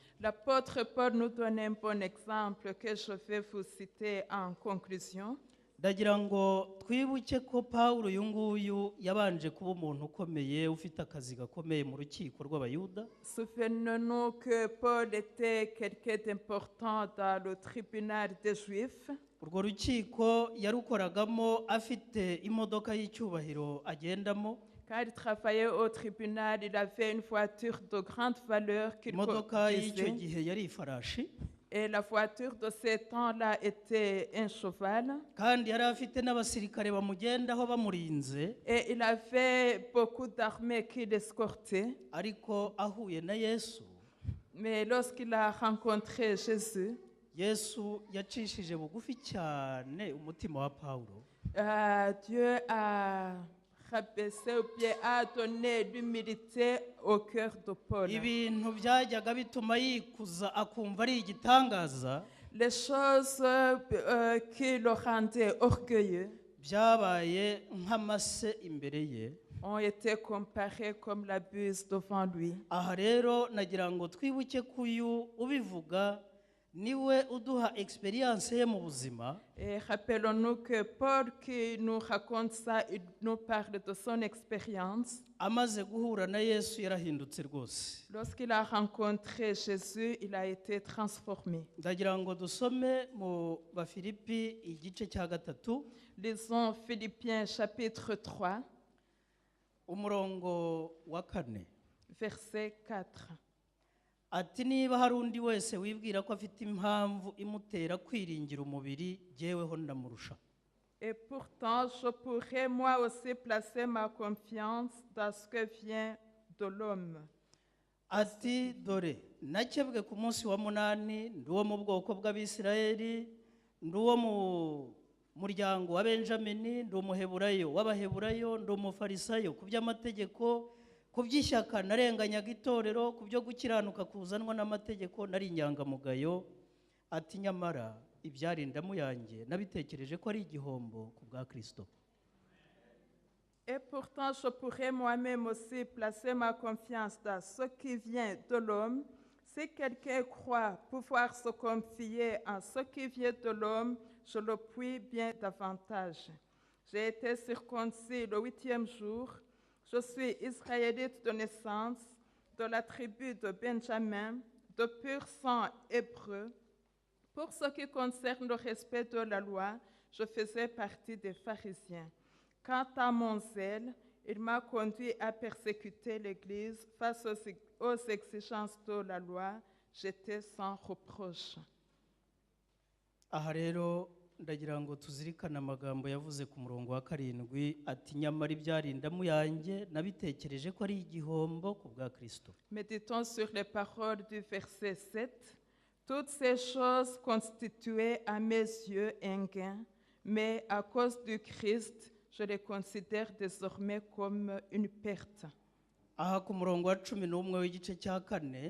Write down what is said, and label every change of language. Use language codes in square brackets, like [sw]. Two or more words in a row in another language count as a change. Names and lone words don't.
[fr] L'apôtre Paul nous donne un bon exemple que je vais vous citer en conclusion. [rw] ndagira ngo twibuke ko Pawulo uyu nguyu yabanje kuba umuntu ukomeye ufite akazi gakomeye mu rukiko rw'abayuda. [fr] Souvenons-nous que Paul était quelqu'un d'important dans le tribunal des Juifs. [rw] urwo rukiko yarukoragamo afite imodoka y'icyubahiro agendamo. [fr] Quand il travaillait au tribunal, il avait une voiture de grande valeur qu'il [rw] imodoka y'icyo [fr] conduisait. [rw] gihe yari ifarashi, [fr] Et la voiture de ces temps-là était un cheval. [rw] kandi yari afite n'abasirikare bamugendaho bamurinze. [fr] Et il avait beaucoup d'armées qui l'escortaient. [rw] ariko ahuye na Yesu, [fr] Mais lorsqu'il a rencontré Jésus, [rw] Yesu yacishije bugufi cyane umutima wa Pawulo, [fr] Dieu a rabaissé ou bien a donné l'humilité au cœur de Paul. [rw] ibintu byajyaga bituma yikuza akumva ari igitangaza [fr] Les choses qui le rendaient orgueilleux [rw] byabaye nk'amase imbere ye. [fr] ont été comparées comme la buse devant lui. [rw] aha rero nagira ngo twibuke ko uyu ubivuga niwe uduha experience ye mu buzima. [fr] Et rappelons-nous que Paul qui nous raconte ça, il nous parle de son expérience. [rw] amaze guhura na Yesu yarahindutse rwose. [fr] Lorsqu'il a rencontré Jésus, il a été transformé. [rw] ndagira ngo dusome mu Bafilipi igice cya 3 [fr] Lisons Philippiens chapitre 3, [rw] umurongo wa 4. [fr] verset 4. [rw] ati niba hari undi wese wibwira ko afite impamvu imutera kwiringira umubiri, jyeweho ndamurusha. [fr] Et pourtant, je pourrais moi aussi placer ma confiance dans ce que vient de l'homme. [rw] ati dore nakebwe ku munsi wa 8, ndi uwo mu bwoko bw'Abisirayeli, ndi uwo mu muryango wa Benjamini, ndi umuheburayo w'Abaheburayo, ndi umufarisayo ku by'amategeko, ku by'ishyaka narenganyaga itorero, ku byo gukiranuka kuzanwa n'amategeko nari inyangamugayo. ati nyamara ibyari indamu yanjye nabitekereje ko ari igihombo ku bwa Kristo. [fr] Et pourtant, je pourrais moi-même aussi placer ma confiance dans ce qui vient de l'homme. Si quelqu'un croit pouvoir se confier en ce qui vient de l'homme, je le puis bien davantage. J'ai été circoncis le 8e jour. Je suis israélite de naissance, de la tribu de Benjamin, de pur sang hébreu. Pour ce qui concerne le respect de la loi, je faisais partie des pharisiens. Quant à mon zèle, il m'a conduit à persécuter l'Église face aux exigences de la loi. J'étais sans reproche. [rw] aha rero ndagira ngo tuzirikane amagambo yavuze ku murongo wa 7 ati nyamara ibyari indamu yanjye nabitekereje ko ari igihombo ku bwa Kristo. [fr] Méditons sur les paroles du verset 7. Toutes ces choses constituaient à mes yeux un gain, mais à cause du Christ, je les considère désormais comme une perte. [rw] aha ku murongo wa 11 w'igice cya 4